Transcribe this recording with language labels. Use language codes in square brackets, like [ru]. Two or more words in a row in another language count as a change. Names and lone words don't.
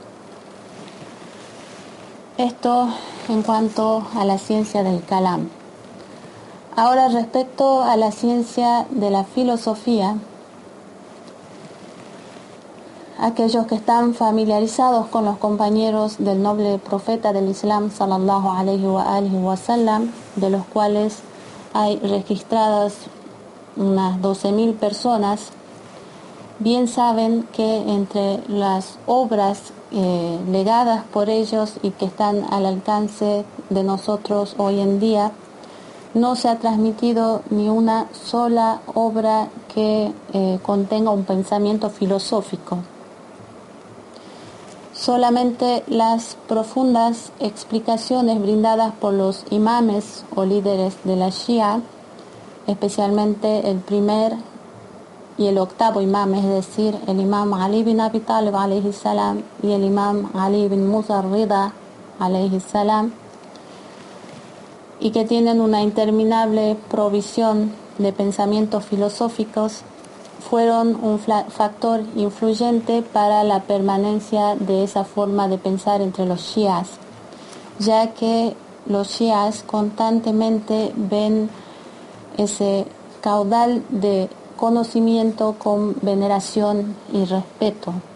[es] Esto en cuanto a la ciencia del Kalam. Ahora, respecto a la ciencia de la filosofía, aquellos que están familiarizados con los compañeros del noble profeta del Islam, [ar] صلى الله عليه وسلم, [es] de los cuales hay registradas unas 12.000 personas, bien saben que entre las obras legadas por ellos y que están al alcance de nosotros hoy en día, no se ha transmitido ni una sola obra que contenga un pensamiento filosófico. Solamente las profundas explicaciones brindadas por los imames o líderes de la Shia, especialmente el primer y el octavo imam, es decir, el imam Ali bin Abi Talib [ar] عليه السلام [es] y el imam Ali bin Musa ar-Rida [ar] عليه السلام, [es] y que tienen una interminable provisión de pensamientos filosóficos, fueron un factor influyente para la permanencia de esa forma de pensar entre los shias, ya que los shias constantemente ven ese caudal de conocimiento con veneración y respeto.